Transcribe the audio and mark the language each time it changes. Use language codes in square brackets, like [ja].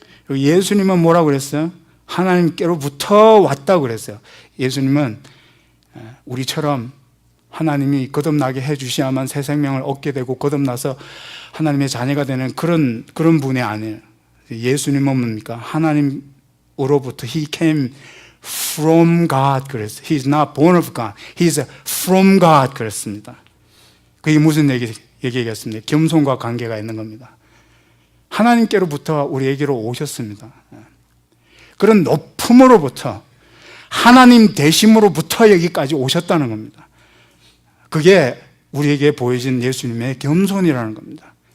[ko] 예수님은 뭐라고 그랬어요? 하나님께로부터 왔다고 그랬어요. 예수님은 우리처럼 하나님이 거듭나게 해주셔야만 새 생명을 얻게 되고 거듭나서 하나님의 자녀가 되는 그런 분이 아니에요. 예수님은 뭡니까? 하나님으로부터 [en] He came from God [ko] 그랬어요. [en] He is not born of God. He is from God [ko] 그랬습니다. 그게 무슨 얘기겠습니까? 겸손과 관계가 있는 겁니다. 하나님께로부터 우리에게로 오셨습니다. 그런 높은 품으로부터 하나님 되심으로부터 여기까지 오셨다는 겁니다. 그게 우리에게 보여진 예수님의 겸손이라는 겁니다.